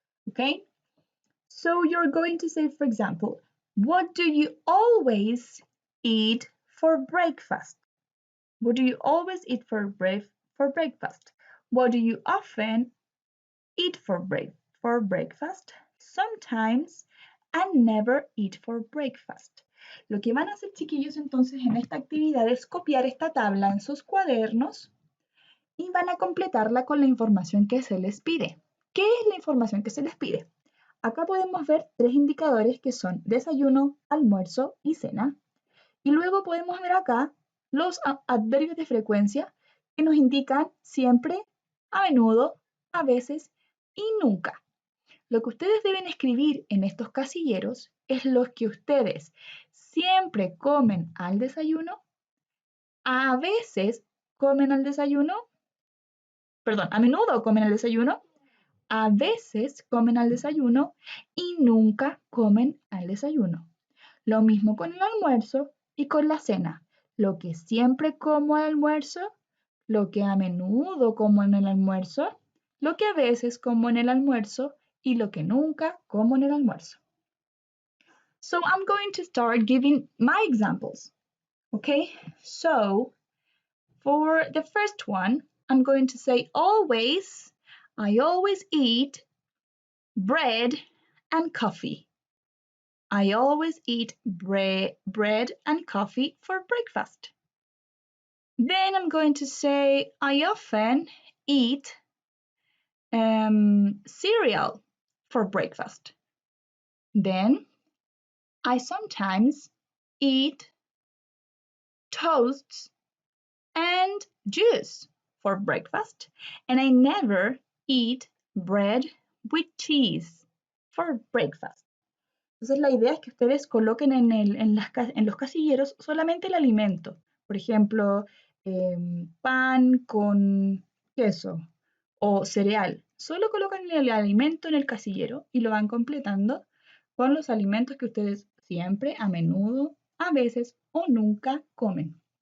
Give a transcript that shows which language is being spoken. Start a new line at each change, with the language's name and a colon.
English: Okay, so you're going to say, for example, what do you always eat for breakfast? What do you always eat for breakfast? What do you often eat for breakfast? Sometimes and never eat for breakfast.
Spanish: Lo que van a hacer, chiquillos, entonces en esta actividad es copiar esta tabla en sus cuadernos y van a completarla con la información que se les pide. ¿Qué es la información que se les pide? Acá podemos ver 3 indicadores que son desayuno, almuerzo y cena. Y luego podemos ver acá los adverbios de frecuencia que nos indican siempre, a menudo, a veces y nunca. Lo que ustedes deben escribir en estos casilleros es lo que ustedes siempre comen al desayuno, a veces comen al desayuno, perdón, a menudo comen al desayuno, a veces comen al desayuno y nunca comen al desayuno. Lo mismo con el almuerzo y con la cena. Lo que siempre como al almuerzo, lo que a menudo como en el almuerzo, lo que a veces como en el almuerzo y lo que nunca como en el almuerzo.
English: So I'm going to start giving my examples. Okay, so for the first one, I'm going to say always, I always eat bread and coffee. I always eat bread and coffee for breakfast. Then I'm going to say I often eat cereal for breakfast. Then I sometimes eat toasts and juice for breakfast. And I never eat bread with cheese for breakfast.
Spanish: Entonces la idea es que ustedes coloquen en los casilleros solamente el alimento. Por ejemplo, pan con queso o cereal. Solo colocan el alimento en el casillero y lo van completando con los alimentos que ustedes siempre, a menudo, a veces o nunca comen.